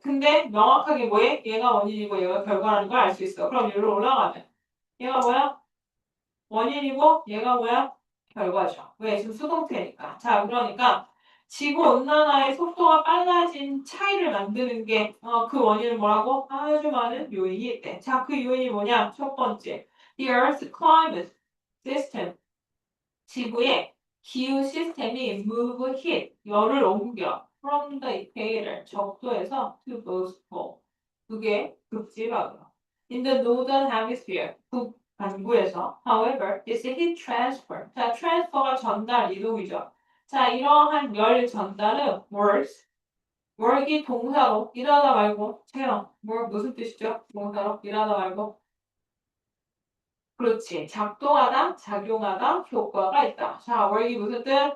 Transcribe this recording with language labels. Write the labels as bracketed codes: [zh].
[ko] 근데 명확하게 뭐해? 얘가 원인이고 얘가 결과라는 걸 알 수 있어. 그럼 여기로 올라가면 얘가 뭐야? 원인이고 얘가 뭐야? 결과죠. 왜? 지금 수동태니까. 자, 그러니까 지구온난화의 속도가 빨라진 차이를 만드는 게 그 원인은 뭐라고? 아주 많은 요인이 있대. 자, 그 요인이 뭐냐? 첫 번째, [en] the Earth's climate system. [ko] 지구의 기후 시스템이 [en] move heat, [ko] 열을 옮겨 [en] from the equator, [ko] 적도에서 [en] to both pole. [ko] 그게 극지방으로. [en] In the northern hemisphere, [ko] 북반구에서. [en] However, this heat transfer. [ko] 자, transfer가 전달, 이동이죠. 자, 이러한 열 전달은 [en] works. [ko] work이 동사로 일하다 말고, 채영, work 무슨 뜻이죠? 동사로 일하다 말고. 그렇지. 작동하다, 작용하다, 효과가 있다. 자, work이 무슨 뜻?